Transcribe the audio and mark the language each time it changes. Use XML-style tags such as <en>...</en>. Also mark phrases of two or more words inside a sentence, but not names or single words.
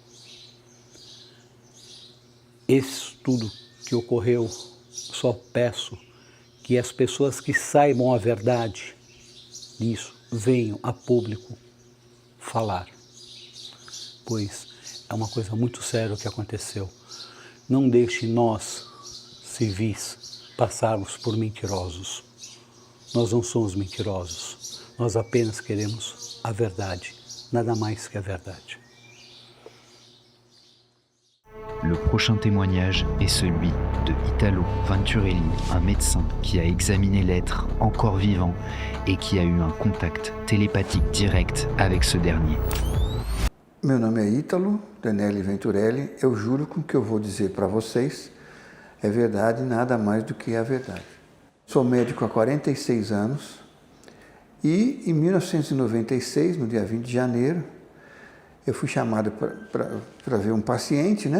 <pt>Esse tudo que ocorreu, só peço que as pessoas que saibam a verdade disso venham a público falar, pois é uma coisa muito séria o que aconteceu. Não deixe nós, civis, passarmos por mentirosos. Nós não somos mentirosos, nós apenas queremos a verdade, nada mais que a verdade.</pt> <fr>Le prochain témoignage est celui de Italo Venturelli, un médecin qui a examiné l'être encore vivant et qui a eu un contact télépathique direct avec ce dernier.</fr> <pt>Meu nome é Ítalo Danelli Venturelli. Eu juro que o que eu vou dizer para vocês é verdade, nada mais do que a verdade. Sou médico há 46 anos e em 1996, no dia 20 de janeiro, eu fui chamado para ver um paciente, né?</pt>